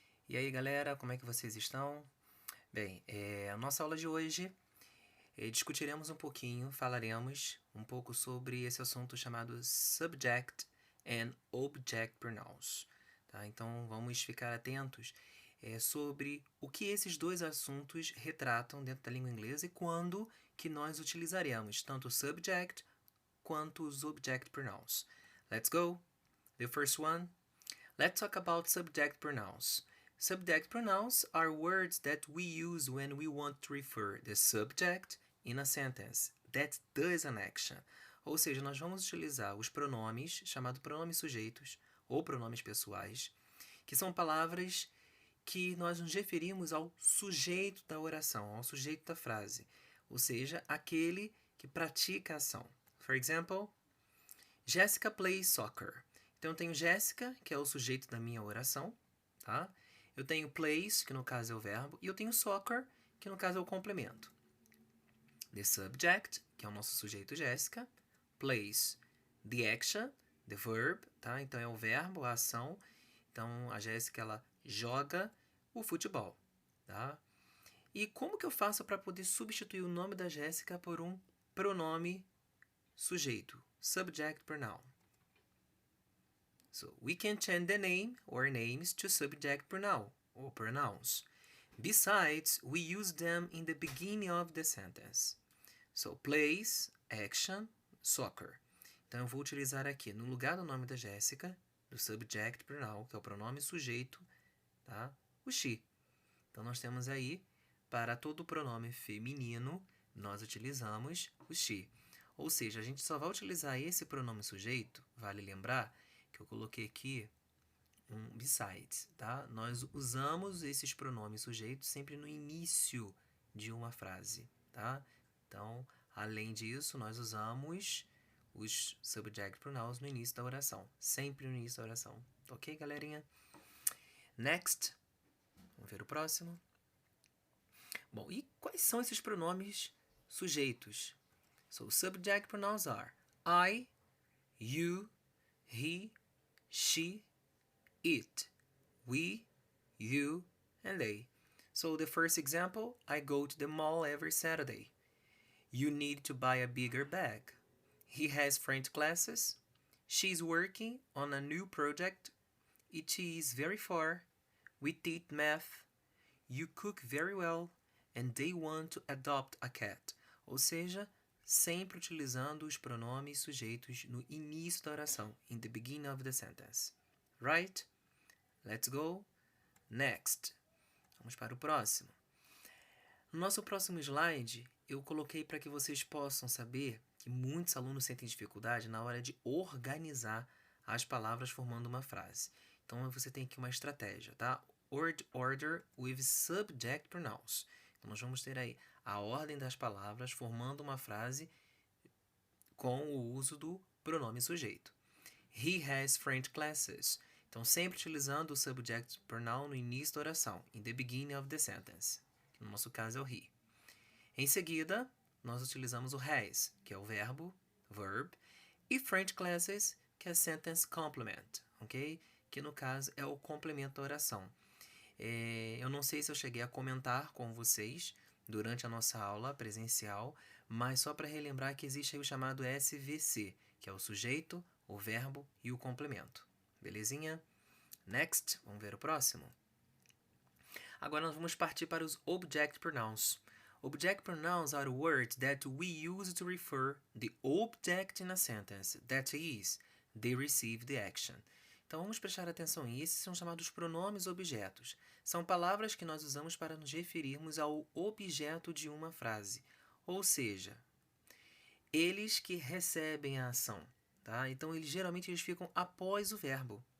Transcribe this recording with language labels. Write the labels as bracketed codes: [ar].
[pt] E aí, galera, como é que vocês estão? Bem, a nossa aula de hoje discutiremos um pouquinho, falaremos um pouco sobre esse assunto chamado Subject and Object Pronouns. Tá? Então, vamos ficar atentos sobre o que esses dois assuntos retratam dentro da língua inglesa e quando que nós utilizaremos tanto o subject quanto os object pronouns. [en] Let's go! The first one. Let's talk about subject pronouns. Subject pronouns are words that we use when we want to refer the subject in a sentence that does an action. [pt] Ou seja, nós vamos utilizar os pronomes, chamados pronomes sujeitos ou pronomes pessoais, que são palavras que nós nos referimos ao sujeito da oração, ao sujeito da frase, ou seja, aquele que pratica a ação. [en] For example, Jessica plays soccer. [pt] Então, eu tenho Jéssica, que é o sujeito da minha oração, tá? Eu tenho plays, que no caso é o verbo, e eu tenho soccer, que no caso é o complemento. [en] The subject, [pt] que é o nosso sujeito Jéssica, [en] plays the action, the verb, tá? [pt] Então, é o verbo, a ação. Então, a Jéssica, ela joga o futebol, tá? E como que eu faço para poder substituir o nome da Jéssica por um pronome sujeito, subject pronoun? [en] So we can change the name or names to subject pronoun or pronouns. Besides, we use them in the beginning of the sentence. So plays, action, soccer. [pt] Então eu vou utilizar aqui, no lugar do nome da Jéssica, do subject pronoun, que é o pronome sujeito, tá? O she. Então nós temos aí, para todo pronome feminino, nós utilizamos o she. Ou seja, a gente só vai utilizar esse pronome sujeito, vale lembrar, que eu coloquei aqui um besides, tá? Nós usamos esses pronomes sujeitos sempre no início de uma frase, tá? Então, além disso, nós usamos os subject pronouns no início da oração, sempre no início da oração. Ok, galerinha? Next. Vamos ver o próximo. Bom, e quais são esses pronomes sujeitos? [en] So, subject pronouns are I, you, he, she, it, we, you, and they. So the first example, I go to the mall every Saturday. You need to buy a bigger bag. He has French classes. She's working on a new project. It is very far. We teach math. You cook very well. And they want to adopt a cat. [pt] Ou seja, sempre utilizando os pronomes sujeitos no início da oração, [en] in the beginning of the sentence. Right? Let's go. Next. [pt] Vamos para o próximo. No nosso próximo slide, eu coloquei para que vocês possam saber que muitos alunos sentem dificuldade na hora de organizar as palavras formando uma frase. Então, você tem aqui uma estratégia, tá? [en] Order with subject pronouns. [pt] Então, nós vamos ter aí a ordem das palavras formando uma frase com o uso do pronome sujeito. [en] He has French classes. [pt] Então, sempre utilizando o subject pronoun no início da oração, [en] in the beginning of the sentence. [pt] No nosso caso é o he. Em seguida, nós utilizamos o has, que é o verbo, verb, e French classes, que é sentence complement, ok? Que no caso é o complemento da oração. Eu não sei se eu cheguei a comentar com vocês durante a nossa aula presencial, mas só para relembrar que existe aí o chamado SVC, que é o sujeito, o verbo e o complemento. Belezinha? Next, vamos ver o próximo. Agora nós vamos partir para os object pronouns. [en] Object pronouns are words that we use to refer the object in a sentence, that is, they receive the action. [pt] Então vamos prestar atenção em esses são chamados pronomes objetos. São palavras que nós usamos para nos referirmos ao objeto de uma frase. Ou seja, eles que recebem a ação. Tá? Então geralmente eles ficam após o verbo.